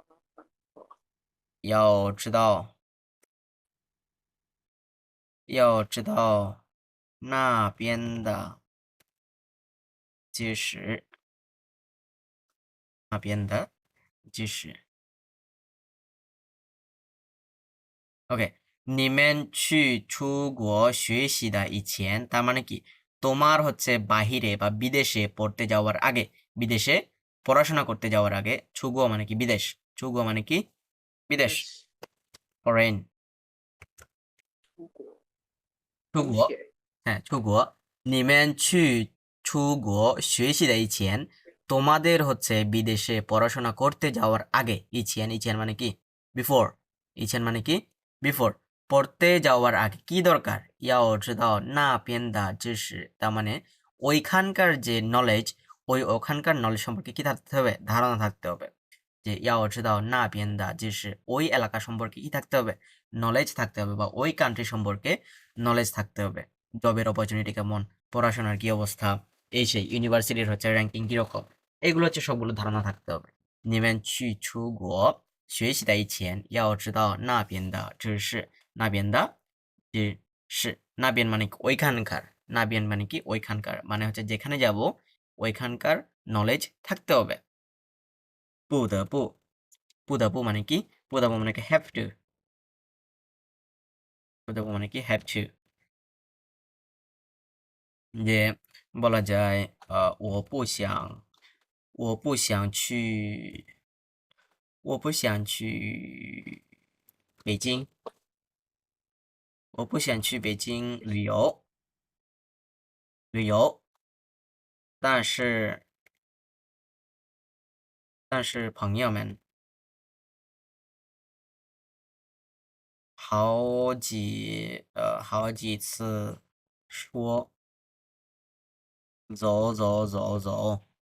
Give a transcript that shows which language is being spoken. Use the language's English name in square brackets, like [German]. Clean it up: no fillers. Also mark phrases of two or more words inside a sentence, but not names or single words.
[Chinese] 要知道，要知道那边的知识，那边的知识。OK，你们去出国学习的以前 [Bangla] তার মানে কি তোমার হচ্ছে বাহিরে বা বিদেশে পড়তে যাওয়ার আগে বিদেশে পড়াশোনা করতে যাওয়ার আগে ছুগো মানে কি বিদেশ ছুগো মানে কি বিদেশ ফরেন [Chinese] 出国 ছুগো 留学 [Bangla] হ্যাঁ ছুগো [Chinese] 你们去出国学习的以前 [Bangla] তোমাদের হচ্ছে বিদেশে পড়াশোনা করতে যাওয়ার আগে ইছিয়ান মানে কি বিফোর ইছিয়ান মানে কি বিফোর পড়তে যাওয়ার আগে কি দরকার [Chinese] 要知道那边的知识 [Bangla] তার মানে ওইখানকার যে নলেজ ওখানকার নলেজ সম্পর্কে কি থাকতে হবে ধারণা থাকতে হবে যে [Chinese] 要知道那边的知识 [Bangla] ওই এলাকা সম্পর্কে কি থাকতে হবে নলেজ থাকতে হবে বা ওই কান্ট্রি সম্পর্কে নলেজ থাকতে হবে জবের অপরচুনিটি কেমন পড়াশোনার কি অবস্থা এই সেই ইউনিভার্সিটির হচ্ছে র্যাঙ্কিং কিরকম এগুলো হচ্ছে সবগুলো ধারণা থাকতে হবে [Chinese] 你们去出国学习的以前要知道那边的知识那边的知识那边 [Bangla] মানে কি ওইখানকার [Chinese] 那边 [Bangla] মানে কি ওইখানকার মানে হচ্ছে যেখানে যাব ওইখানকার নলেজ থাকতে হবে [Chinese] 不得不不得不 [Bangla] মানে কি [Chinese] 不得不 [Bangla] মানে কি [English] have to [Chinese] 不得不 [Bangla] মানে কি [English] have to [Bangla] যে বলা যায় [Chinese] 我不想去我不想去北京我不想去北京旅游但是朋友们好几次说走